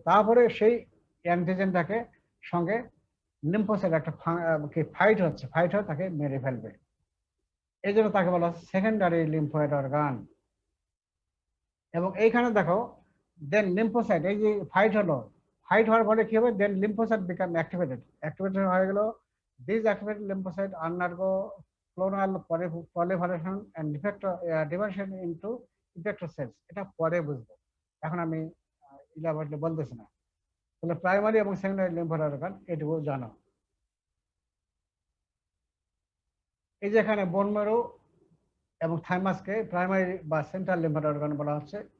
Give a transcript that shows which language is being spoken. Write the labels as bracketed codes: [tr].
[bn] তারপরে সেই অ্যান্টিজেনটাকে সঙ্গে লিম্ফোসাইট একটা ফাইট হয়ে তাকে মেরে ফেলবে। এই জন্য তাকে বলা হচ্ছে সেকেন্ডারি লিম্ফোয়েড অর্গান। এবং এইখানে দেখো দেন লিম্ফোসাইট, এই যে ফাইট হওয়ার ফলে কি হবে? [en] then lymphocyte become activated [bn] হয়ে গেল। [en] This activated lymphocyte undergo clonal proliferation and division into effector cells। [bn] এটা পরে বুঝবো, এখন আমি ইলাবোরেটলি বলতেছি না। তাহলে প্রাইমারি এবং সেকেন্ডারি লিম্ফোয়েড অর্গান এটুকু জানো। এই যে এখানে বোন ম্যারো এবং থাইমাসকে প্রাইমারি বা সেন্ট্রাল লিম্ফোয়েড অর্গান বলা হচ্ছে।